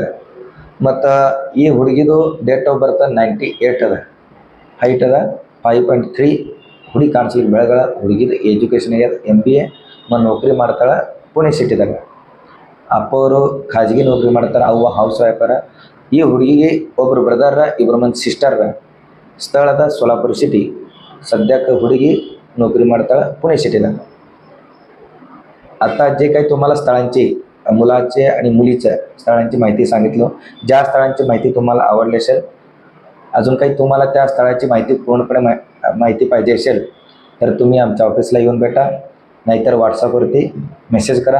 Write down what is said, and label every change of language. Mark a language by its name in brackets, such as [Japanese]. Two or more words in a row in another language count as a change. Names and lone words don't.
[Kannada] ಮತ್ತು ಈ ಹುಡುಗಿದು [English] date of birth [Kannada] 98 ಅದ. ಹೈಟ್ ಅದ 5.3. ಹುಡುಗಿ ಕಾಣಿಸ್ಲಿಕ್ಕೆ ಬೆಳಗಳ. ಹುಡುಗಿದು ಎಜುಕೇಷನ್ ಆಗ್ಯದ MBA ಮತ್ತು ನೌಕರಿ ಮಾಡ್ತಾಳೆ ಪುಣೆ ಸಿಟಿದಾಗ. ಅಪ್ಪವರು ಖಾಜಗಿ ನೌಕರಿ ಮಾಡ್ತಾರೆ, ಅವ್ವ [English] house wife. [Kannada] ಈ ಹುಡುಗಿಗೆ ಒಬ್ಬರು ಬ್ರದರ, 2 ಮಂದಿ ಸಿಸ್ಟರ್ರ. [Marathi] स्थळात सोलापूर सिटी. सध्या [Kannada] हुಡುಗಿ नोकरी ಮಾಡ್ತಾಳೆ [Marathi] पुणे सिटीला. आता जे काही तुम्हाला स्थळांची मुलाचे आणि मुलीच्या स्थळांची माहिती सांगितलं. ज्या स्थळांची माहिती तुम्हाला आवडली असेल, अजून काही तुम्हाला त्या स्थळाची माहिती पूर्णपणे माहिती पाहिजे असेल तर तुम्ही आमच्या ऑफिसला येऊन भेटा, नाहीतर व्हॉट्सअपवरती मेसेज करा.